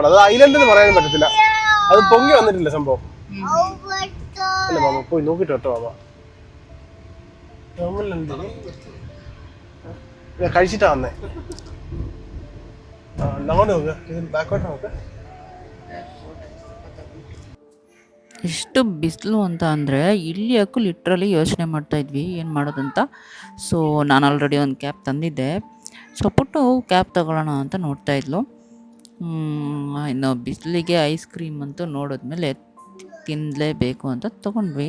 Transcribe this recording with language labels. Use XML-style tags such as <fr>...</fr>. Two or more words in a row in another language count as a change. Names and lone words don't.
<ml>അത് ഐലൻഡ് എന്ന് പറയാനും പറ്റത്തില്ല. അത് പൊങ്ങി വന്നിട്ടില്ല സംഭവം. അല്ല മാമ പോയി നോക്കിട്ട് കേട്ടോ മാമ. ഞാൻ കഴിച്ചിട്ടാ വന്നേ. അങ്ങോട്ട് നോക്ക്,</ml> <en>back water</en> <ml>നോക്ക്.</ml> <kn>ಎಷ್ಟು ಬಿಸಿಲು ಅಂತ ಅಂದರೆ ಇಲ್ಲಿ ಯಾಕೂ ಲಿಟ್ರಲಿ ಯೋಚನೆ ಮಾಡ್ತಾಯಿದ್ವಿ ಏನು ಮಾಡೋದಂತ. ಸೊ ನಾನು ಆಲ್ರೆಡಿ ಒಂದು ಕ್ಯಾಬ್ ತಂದಿದ್ದೆ. ಸೊ ಪುಟ್ಟು ಕ್ಯಾಬ್ ತಗೊಳ್ಳೋಣ ಅಂತ ನೋಡ್ತಾಯಿದ್ಲು. ಇನ್ನು ಬಿಸಿಲಿಗೆ</kn> <en>ice cream</en> <kn>ಅಂತೂ ನೋಡಿದ್ಮೇಲೆ ತಿನ್ನಲೇಬೇಕು ಅಂತ ತೊಗೊಂಡ್ವಿ.</kn>